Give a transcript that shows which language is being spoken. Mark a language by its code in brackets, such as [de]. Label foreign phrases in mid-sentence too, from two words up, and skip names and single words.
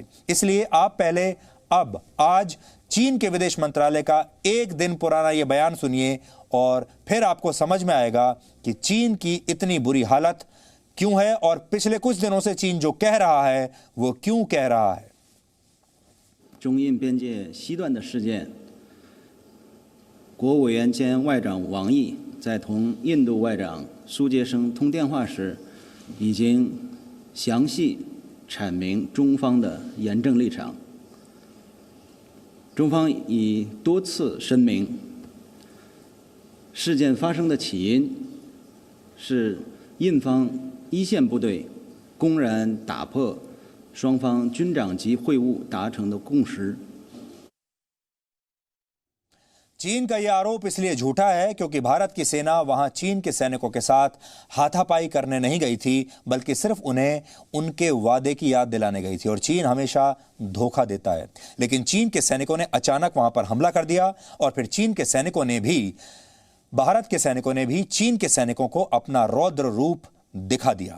[hi] इसलिए आप पहले अब आज चीन के विदेश मंत्रालय का 1 दिन पुराना यह बयान सुनिए और फिर आपको समझ में आएगा कि चीन की इतनी बुरी हालत क्यों है और पिछले कुछ दिनों से चीन जो कह रहा है वो क्यों कह रहा है। [zh] 中印边界西段的事件，国务委员兼外长王毅在同印度外长苏杰生通电话时，已经详细阐明中方的严正立场。中方已多次声明，事件发生的起因是印方一线部队公然打破双方军长级会晤达成的共识。 [hi] चीन का यह आरोप इसलिए झूठा है क्योंकि भारत की सेना वहां चीन के सैनिकों के साथ हाथापाई करने नहीं गई थी, बल्कि सिर्फ उन्हें उनके वादे की याद दिलाने गई थी। और चीन हमेशा धोखा देता है। लेकिन चीन के सैनिकों ने अचानक वहां पर हमला कर दिया और फिर भारत के सैनिकों ने भी चीन के सैनिकों को अपना रौद्र रूप दिखा दिया।